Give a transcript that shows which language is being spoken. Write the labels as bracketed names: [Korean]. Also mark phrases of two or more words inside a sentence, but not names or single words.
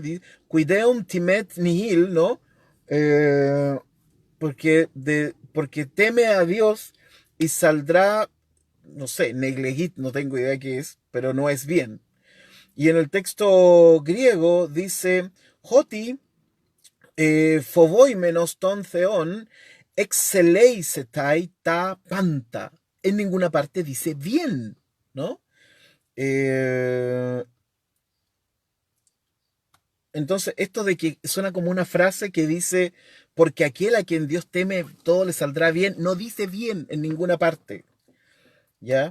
[Latin] Quideum timet nihil, ¿no? [Spanish] Eh, porque teme a Dios y saldrá, no sé, neglegit, no tengo idea qué es, pero no es bien. Y en el texto griego dice, [Greek] ὅτι φοβούμενος τὸν θεὸν ἐξελεύσεται τὰ πάντα. [Spanish] En ninguna parte dice bien, ¿no? Eh, entonces, esto de que suena como una frase que dice, porque aquel a quien Dios teme, todo le saldrá bien, no dice bien en ninguna parte, ¿ya?